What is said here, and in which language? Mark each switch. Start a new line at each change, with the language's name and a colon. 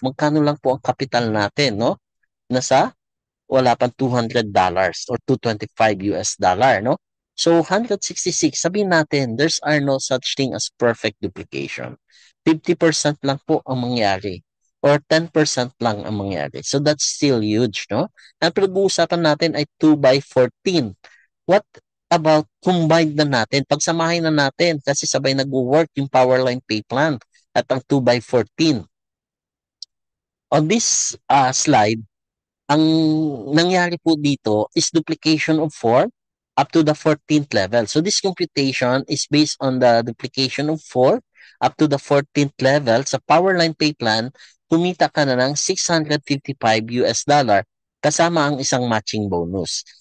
Filipino: Magkano lang po ang capital natin, no? Nasa wala pang $200 or 225 US dollar, no?
English: So 166,
Filipino: sabihin natin,
English: there's are no such thing as perfect duplication.
Filipino: 50% lang po ang mangyari or 10% lang ang mangyari.
English: So that's still huge,
Filipino: no? Ang pinag-uusapan natin ay 2 by 14.
English: What about combined na natin?
Filipino: Pagsamahin na natin kasi sabay nag-work yung Powerline Pay Plan at ang 2 by 14.
English: On this slide,
Filipino: ang nangyari po dito
English: is duplication of 4 up to the 14th level. So this computation is based on the duplication of 4 up to the 14th level.
Filipino: Sa Powerline Pay Plan, kumita ka na ng 655 US dollar kasama ang isang matching bonus.